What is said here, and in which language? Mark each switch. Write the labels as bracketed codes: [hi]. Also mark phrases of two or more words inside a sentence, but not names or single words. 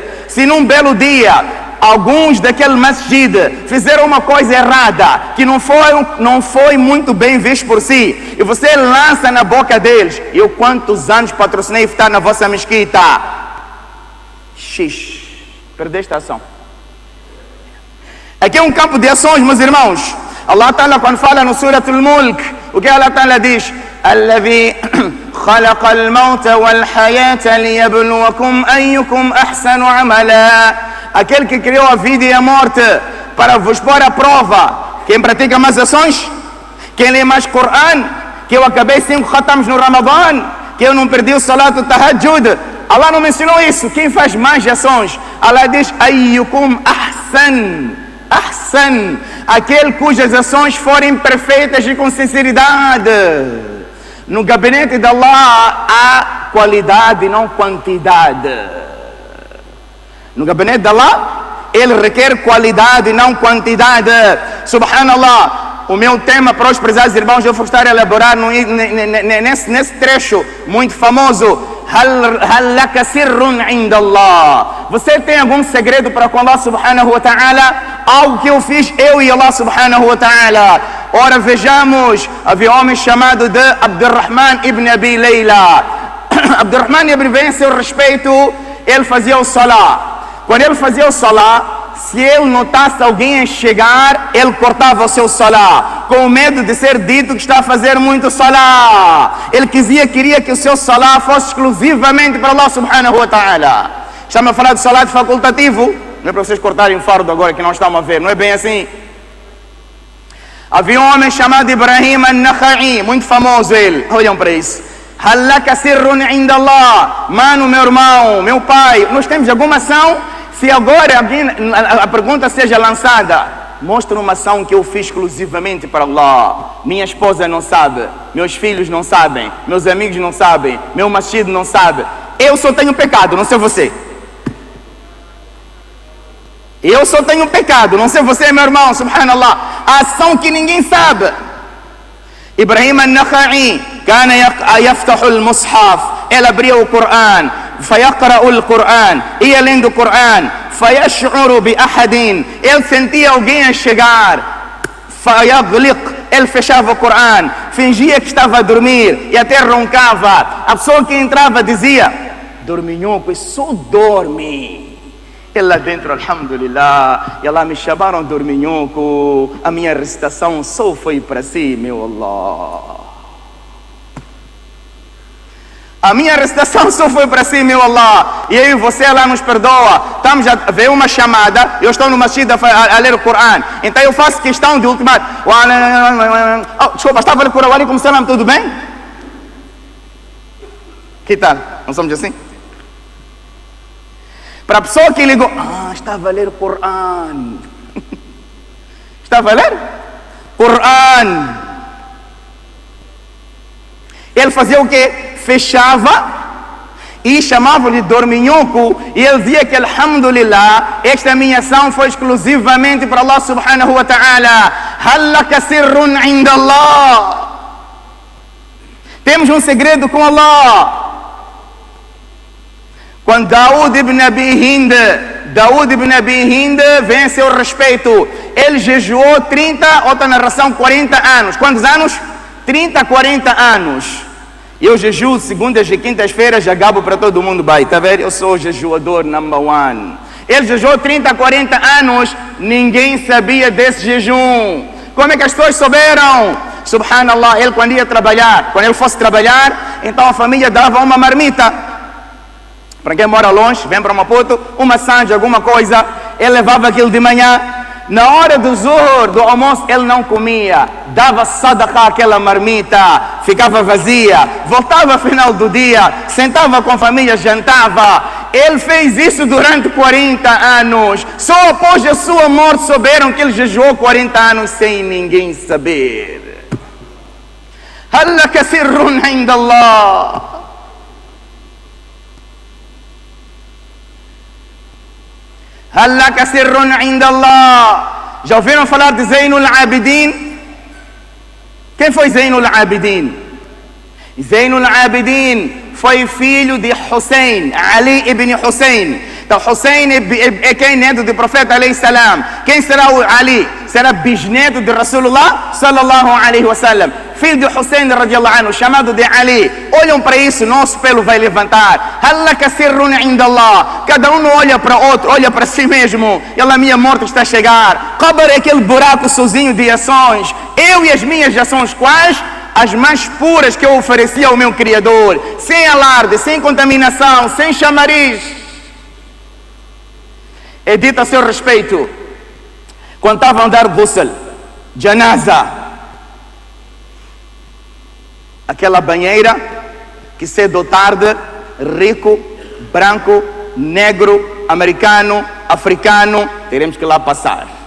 [pt] Se num belo dia alguns daquele masjid fizeram uma coisa errada que não foi muito bem visto por si, e você lança na boca deles, eu quantos anos patrocinei iftar na vossa mesquita? Perdeste a ação. Aqui é um campo de ações, meus irmãos. Allah Ta'ala, quando fala no Suratul Mulk, o que Allah Ta'ala diz? [ar] الذي خلق الموت والحياة ليبلوكم أيكم أحسن عملا. [pt] Aquele que criou a vida e a morte para vos pôr à prova. Quem pratica mais ações? Quem lê mais Coran? Que eu acabei 5 khatams no Ramadã? Que eu não perdi o salat do Tahajjud? Allah não mencionou isso. Quem faz mais ações? Allah diz [ar] أيكم أحسن, [pt] aquele cujas ações forem perfeitas e com sinceridade. No gabinete de Allah há qualidade e não quantidade. No gabinete de Allah ele requer qualidade e não quantidade. Subhanallah, o meu tema para os prezados irmãos, eu vou estar a elaborar nesse trecho muito famoso. [ar] هل لك سر عند الله? [pt] Você tem algum segredo para com Allah [ar] سبحانه وتعالى? [pt] Algo que eu fiz, eu e Allah [ar] سبحانه وتعالى. [pt] Ora, vejamos, havia um homem chamado de Abdurrahman ibn Abi Layla. Abdurrahman ibn Abi, seu respeito, ele fazia o salah. Quando ele fazia o salah, se ele notasse alguém a chegar, ele cortava o seu salah, com medo de ser dito que está a fazer muito salah. Ele queria que o seu salah fosse exclusivamente para Allah [ar] سبحانه وتعالى. [pt] Estamos a falar de salah facultativo, não é para vocês cortarem o fardo agora que não estão a ver, não é bem assim. Havia um homem chamado Ibrahim al-Nakha'i, muito famoso ele, olham para isso. [ar] هل لك سر عند الله? [pt] Mano, meu irmão, meu pai, nós temos alguma ação? Se agora a pergunta seja lançada, mostra uma ação que eu fiz exclusivamente para Allah. Minha esposa não sabe, meus filhos não sabem, meus amigos não sabem, meu masjid não sabe. Eu só tenho pecado, não sei você. Eu só tenho pecado, não sei você, meu irmão, subhanallah. A ação que ninguém sabe, [ar] إبراهيم النخعي كان يفتح المصحف، [pt] ele abria o Corão, [ar] فيقرأ القرآن, [pt] ia lendo o Corão, [ar] فيشعر بأحد, [pt] ele sentia alguém a chegar, فيغلق, ele fechava o Corão, fingia que estava a dormir e até roncava. A pessoa que entrava dizia: dorminhoco, só dorme. Ele lá dentro, alhamdulillah, e Allah me chamaram dorminhoco, a minha recitação só foi para si, meu Allah. A minha recitação só foi para si, meu Allah. E aí você, Allah nos perdoa. Estamos a ver uma chamada, eu estou no masjid a ler o Corão. Então eu faço questão de ultimar. Oh, desculpa, estava a ler o Corão, [ar] عليكم السلام, [pt] tudo bem? Que tal? Não somos assim? Para a pessoa que ligou, estava a ler o Corão. Estava a ler? Corão. Ele fazia o quê? Fechava e chamava-lhe dorminhoco, e ele dizia que alhamdulillah, esta minha ação foi exclusivamente para Allah [ar] سبحانه وتعالى. هل لك سر عند الله. [pt] Temos um segredo com Allah. Quando Daud ibn Abi Hind vence o respeito, ele jejuou 30, outra narração 40 anos. Quantos anos? 30, 40 anos. Eu jejuo segundas e quintas-feiras, já gabo para todo mundo, vai, tá vendo? Eu sou o jejuador [en] number one. [pt] Ele jejuou 30, 40 anos, ninguém sabia desse jejum. Como é que as pessoas souberam? Subhanallah, ele quando ia trabalhar, quando ele fosse trabalhar, então a família dava uma marmita. Para quem mora longe, vem para Maputo, uma sanja, alguma coisa, ele levava aquilo de manhã. Na hora do zuhur, do almoço, ele não comia, dava sadaqah aquela marmita, ficava vazia, voltava ao final do dia, sentava com a família, jantava. Ele fez isso durante 40 anos, só após a sua morte souberam que ele jejuou 40 anos sem ninguém saber. [ar] هل لك سر عند الله. هل لك سر عند الله. [pt] Já ouviram falar de Zainul Abidin? Quem foi Zainul Abidin? Zainul Abidin foi filho de Hussein, Ali ibn Hussein. Então Hussein é quem? Neto do profeta [ar] عليه السلام. [pt] Quem será o Ali? Será bisneto de Rasulullah [ar] صلى الله عليه وسلم. [pt] Filho de Hussein [ar] رضي الله عنه, [pt] chamado de Ali. Olham para isso, nosso pelo vai levantar. [ar] هل لك سر عند الله. [pt] Cada um não olha para outro, olha para si mesmo. E Allah, minha morte está a chegar. Qabr é aquele buraco sozinho de ações. Eu e as minhas ações, quais? As mais puras que eu ofereci ao meu Criador. Sem alarde, sem contaminação, sem chamariz. É dito a seu respeito, quando estavam a dar ghusl, janaza, aquela banheira que cedo ou tarde, rico, branco, negro, americano, africano, teremos que lá passar.